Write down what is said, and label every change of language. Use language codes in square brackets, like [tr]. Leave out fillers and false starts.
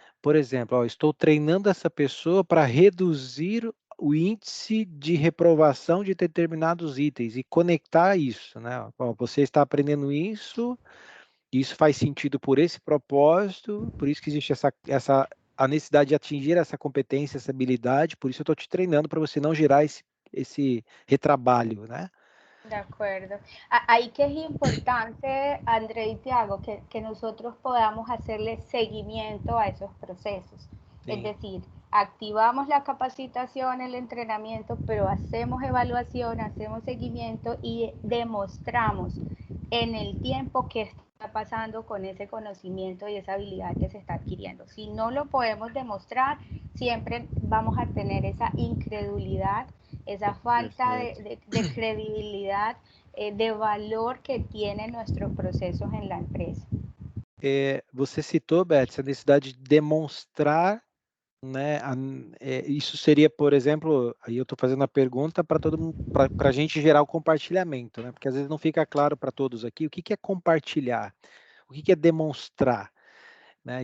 [pt] Por exemplo, estou treinando essa pessoa para reduzir o índice de reprovação de determinados itens e conectar isso, né? Você está aprendendo isso faz sentido por esse propósito, por isso que existe a necessidade de atingir essa competência, essa habilidade, por isso eu estou te treinando para você não gerar esse retrabalho, né? [es] De acuerdo. Ahí que es importante, André y Tiago, que nosotros podamos hacerle seguimiento a esos procesos. Sí. Es decir, activamos la capacitación, el entrenamiento, pero hacemos evaluación, hacemos seguimiento y demostramos en el tiempo que está pasando con ese conocimiento y esa habilidad que se está adquiriendo. Si no lo podemos demostrar, siempre vamos a tener esa incredulidad, esa falta de credibilidad, de valor que tienen nuestros procesos en la empresa. [pt] Você citou, Beth, a necessidade de demonstrar, né? Isso seria, por exemplo, aí eu estou fazendo a pergunta para todo mundo, para a gente gerar o compartilhamento, né? Porque às vezes não fica claro para todos aqui o que é compartilhar, o que é demonstrar, né?